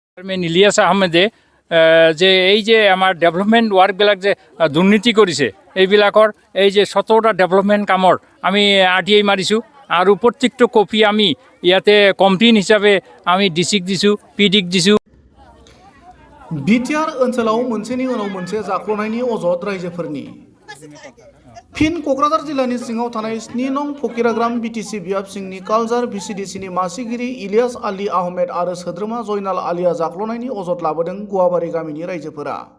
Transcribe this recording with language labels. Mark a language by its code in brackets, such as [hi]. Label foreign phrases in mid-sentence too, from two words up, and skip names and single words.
[as] চেয়ারম্যান ইলিয়াস আহমেদে যে এই যে আমাৰ ডেভেলপমেণ্ট ৱাৰ্কবিলাক যে দুৰ্নীতি কৰিছে এইবিলাকৰ এই যে 17টা ডেভেলপমেণ্ট কামৰ আমি RTI মাৰিছোঁ আৰু প্ৰত্যেকটো কপি আমি ইয়াতে কমপ্লেইন হিচাপে আমি ডিচিক দিছোঁ পিডিক দিছোঁ। [brx] बिटिआर ओनसोलाव मोनसेनि उनाव मोनसे जाख्ल'नायनि अजद रायजोफोरनि फिन क'क्राझार जिल्लानि सिङाव थानाय 7 नं फकिराग्राम BTC बियाब सिंनि कालजार VCDCनि मासिगिरि इलियास आली आहमेद आरो सोद्रोमा जयनाल आलीआ जाख्ल'नायनि अजद लाबोदों गुवाबारि गामिनि रायजोफोरा।